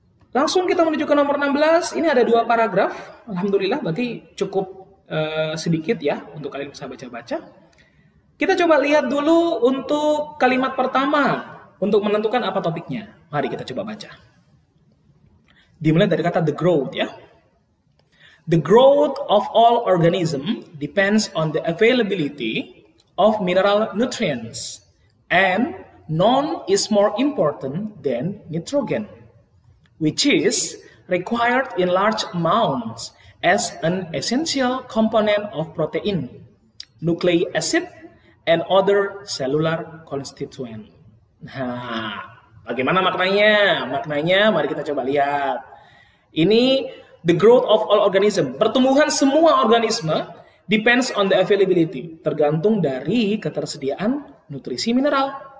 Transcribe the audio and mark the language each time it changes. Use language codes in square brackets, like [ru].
[id] Langsung kita menuju ke nomor 16. Ini ada 2 paragraf. Alhamdulillah, berarti cukup sedikit ya untuk kalian bisa baca-baca. Kita coba lihat dulu untuk kalimat pertama untuk menentukan apa topiknya. Mari kita coba baca. Dimulai dari kata [en] the growth [id] ya. [en] The growth of all organism depends on the availability of mineral nutrients. And none is more important than nitrogen, which is required in large amounts as an essential component of protein, nucleic acid, and other cellular constituents. [id] Nah, bagaimana maknanya? Maknanya mari kita coba lihat. [en] Ini the growth of all organism. [id] Pertumbuhan semua organisme [en] depends on the availability. [id] Tergantung dari ketersediaan nutrisi mineral.